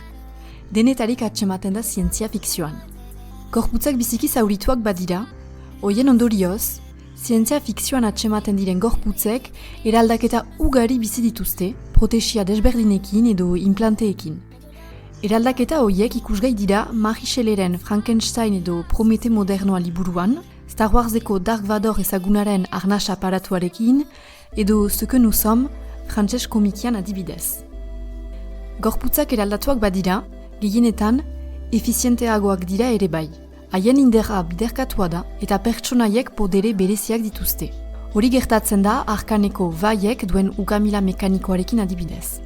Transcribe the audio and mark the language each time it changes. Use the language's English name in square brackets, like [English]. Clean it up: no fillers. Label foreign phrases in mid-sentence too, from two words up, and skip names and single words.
[Basque] Denetarik atsematen da zientzia fikzioan. Gorputzak biziki zaurituak badira, hoien ondorioz, zientzia fikzioan atsematen diren gorputzek eraldaketa ugari bizi dituzte, protesia desberdinekin edo implanteekin. Eraldaketa horiek ikusgai dira Marie Shelleyren Frankenstein edo Promete modernoa liburuan, Star Warseko Dark Vador ezagunaren arnas aparatuarekin, edo [French] Ce que nous sommes, [Basque] frantses komikian adibidez. Gorputzak eraldatuak badira, gehienetan, efizienteagoak dira ere bai. Haien inderra biderkatua da eta pertsonaiek podere bereziak dituzte. Hori gertatzen da arkaneko vaiek duen ugamila mekanikoarekin adibidez.